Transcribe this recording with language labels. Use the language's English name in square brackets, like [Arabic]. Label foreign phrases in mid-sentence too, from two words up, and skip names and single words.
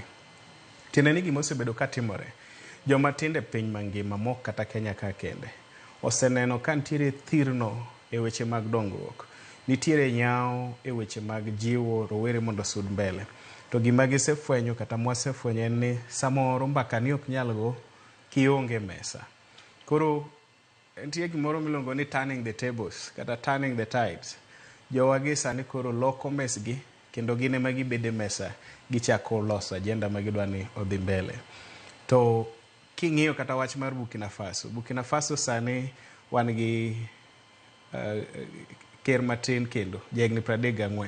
[Luo (Kenya and Tanzania)] Tiende ni gima osebedo katimore, joma tinde piny mangima mok kata Kenya ka kende oseneno ka ntiere thirno e weche mag dongruok, nitiere nyawo e weche mag jiwo rowere mondo sud mbele. To gima gisefwenyo kata mwasefwenyo en ni samoro mbaka ni ok nyalgo kionge mesa. Koro nitie gimoro miluongo ni [English] turning the tables [Luo (Kenya and Tanzania)] kata [English] turning the tides. [Luo (Kenya and Tanzania)] Jowagi sani koro loko mesgi kendo gin ema gibede mesa gichako loso agenda ma gidwa ni odhi mbele. To king'iyo kata wach mar Burkina Faso sani wan gi ker matin kendo jegni 34.